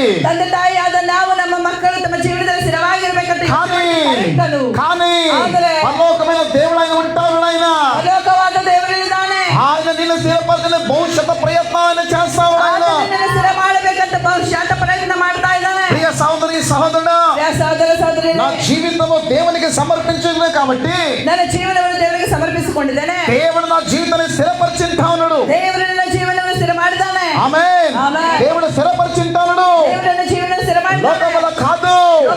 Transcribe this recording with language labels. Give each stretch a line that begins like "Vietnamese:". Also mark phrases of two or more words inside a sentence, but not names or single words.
Kannada: ತಂದೆ ತಾಯಿಯಾದ ನಾವು ನಮ್ಮ ಮಕ್ಕಳು ತಮ್ಮ ಜೀವನದಲ್ಲಿ ಸ್ಥಿರವಾಗಿರ್ಬೇಕಂತ
Telugu: కానీ పరలోకమైన దేవుడు ఆయన ఉంటాడు. ఆయన
Kannada: ಲೋಕವಾದ ದೇವರಿದ್ದಾನೆ.
Telugu: ఆయన నిన్ను స్థిరపరచిన భవిష్యత్తు ప్రయత్నం ఆయన చేస్తాడు. ఆయన
Kannada: ನಿನ್ನನ್ನು ಸ್ಥಿರ ಮಾಡಬೇಕಂತ ಭವಿಷ್ಯದ ಪ್ರಯತ್ನ ಮಾಡ್ತಾ ಇದ್ದಾನೆ.
Telugu: ప్రియ సహోదరి సహోదరుడా,
Kannada: ಸಹೋದರ ಸಹೋದರಿ,
Telugu: నా జీవితము దేవునికి సమర్పించుకునే కాబట్టి
Kannada: ನನ್ನ ಜೀವನವನ್ನು ದೇವರಿಗೆ ಸಮರ್ಪಿಸಿಕೊಂಡಿದ್ದೇನೆ.
Telugu: దేవుడు నా జీవితాన్ని స్థిరపరిచింటా ఉన్నాడు.
Kannada: ದೇವರು ನನ್ನ ಜೀವನವನ್ನು ಸ್ಥಿರ ಮಾಡಿದ್ದಾನೆ.
Telugu: ఆమేన్. ఆమేన్. దేవుడు స్థిరపరిచింటాడు.
Kannada: ದೇವರು ನನ್ನ ಜೀವನವನ್ನು ಸ್ಥಿರ ಮಾಡಿದ್ದಾನೆ.
Telugu: లోకములో కాదు,